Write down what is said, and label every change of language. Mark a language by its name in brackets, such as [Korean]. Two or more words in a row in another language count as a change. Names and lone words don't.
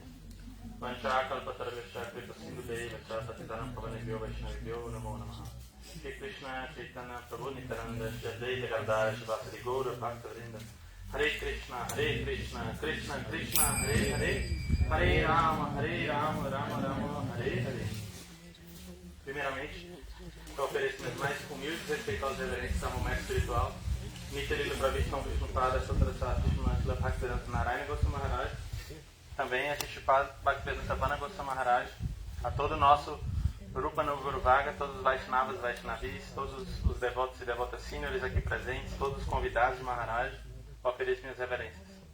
[Sanskrit] वंशाकल्पतरुभ्यश्च कृपसिन्धुभ्यैव च पतितानां पावनेभ्यो वैष्णवेभ्यो नमो नमः। श्री कृष्ण चैतन्य प्रभु नित्यानंद श्री अद्वैत गदाधर श्रीवासदि गौर भक्तवृंद। हरे कृष्ण कृष्ण कृष्ण हरे हरे, हरे राम, राम राम, हरे हरे. [Portuguese] Primeiramente, eu ofereço meus mais humildes e respeitosos reverências ao momento espiritual Nitirila Pravishnam Vishnupada Satrasati Shimantila Bhaktivedanta Narayana Goswami Maharaj, também a Shishipad Bhaktivedanta Bana Goswami Maharaj, a todo o nosso Rupa no Guru Vaga, todos os Vaishnavas, Vaishnavis, todos os devotos e devotas seniors aqui presentes, todos os convidados de Maharaj, ofereço minhas reverências.